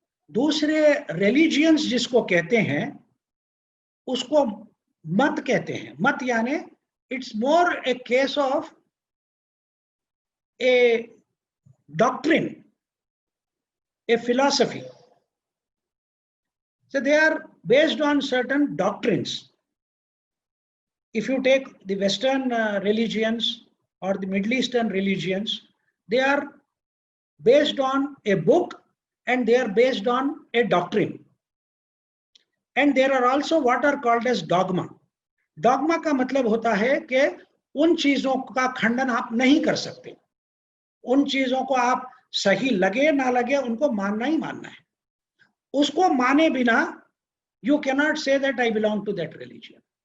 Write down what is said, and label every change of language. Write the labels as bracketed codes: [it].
[hi] दूसरे रिलीजियंस जिसको कहते हैं उसको मत कहते हैं। मत यानी [en] It's more a case of a doctrine, a philosophy. So they are based on certain doctrines. If you take the Western religions or the Middle Eastern religions, they are based on a book and they are based on a doctrine. And there are also what are called as dogma. [hi] Dogma का मतलब होता है कि उन चीजों का खंडन आप नहीं कर सकते। उन चीजों को आप सही लगे ना लगे उनको मानना ही मानना है। उसको माने बिना [en] You cannot say that I belong to that religion.